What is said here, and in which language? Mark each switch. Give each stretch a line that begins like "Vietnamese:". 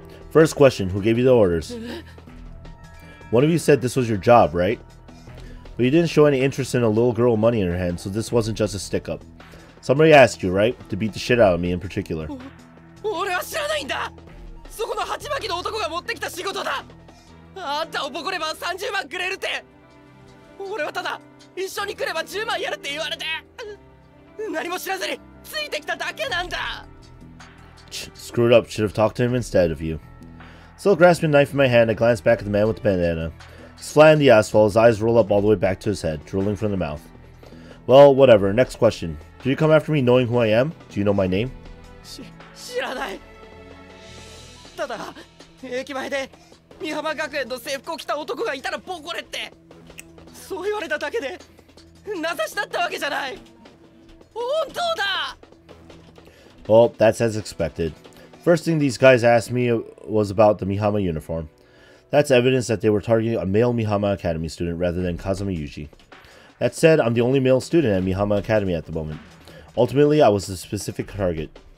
English: First question, who gave you the orders? One of you said this was your job, right? But you didn't show any interest in a little girl with money in her hand, so this wasn't just a stick-up. Somebody asked you, right? To beat the shit out of me in particular.
Japanese: 俺は知らないんだ。そこの鉢巻きの男が持ってきた仕事だ。あんたをボコれば30万くれるって。俺はただ一緒に来れば10万やるって言われて、何も知らずについてきただけなんだ。
English: Screwed up. Should have talked to him instead of you. Still grasping a knife in my hand, I glanced back at the man with the bandana. He's flat in the asphalt, his eyes roll up all the way back to his head, drooling from the mouth. Well, whatever. Next question. Did you come after me knowing who I am? Do you know my name?
Japanese: 知らない。ただ駅前で美浜学園の制服を着た男がいたらボコれって、そう言われただけで名指しだったわけじゃない。本当だ。
English: Well, that's as expected. First thing these guys asked me was about the Mihama uniform. That's evidence that they were targeting a male Mihama Academy student rather than Kazama Yuji. That said, I'm the only male student at Mihama Academy at the moment. Ultimately, I was the specific target.